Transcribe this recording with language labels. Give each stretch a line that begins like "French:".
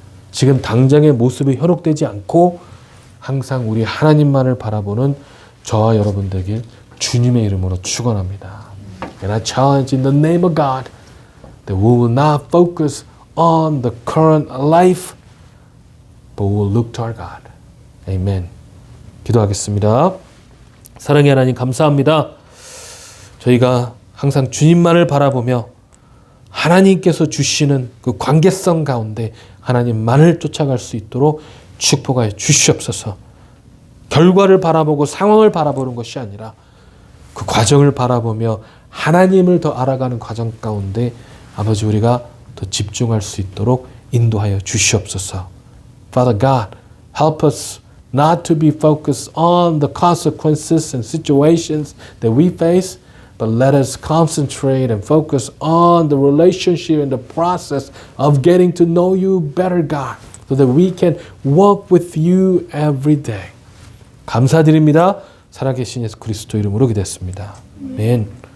Korean: 지금 당장의 모습이 현혹되지 않고 항상 우리 하나님만을 바라보는 저와 여러분 되길 주님의 이름으로 축원합니다.
English: And I challenge in the name of God that we will not focus on the current life, but we will look to our God.
Korean: Amen. 기도하겠습니다. 사랑의 하나님, 감사합니다. 저희가 항상 주님만을 바라보며 하나님께서 주시는 그 관계성 가운데 하나님만을 쫓아갈 수 있도록 축복하여 주시옵소서. 결과를 바라보고 상황을 바라보는 것이 아니라 그 과정을 바라보며 하나님을 더 알아가는 과정 가운데 아버지, 우리가 더 집중할 수 있도록 인도하여 주시옵소서.
English: Father God, help us not to be focused on the consequences and situations that we face, but let us concentrate and focus on the relationship and the process of getting to know you better, God, so that we can walk with you every day.
Korean: 감사드립니다. 살아계신 예수 그리스도 이름으로 기도했습니다. 아멘.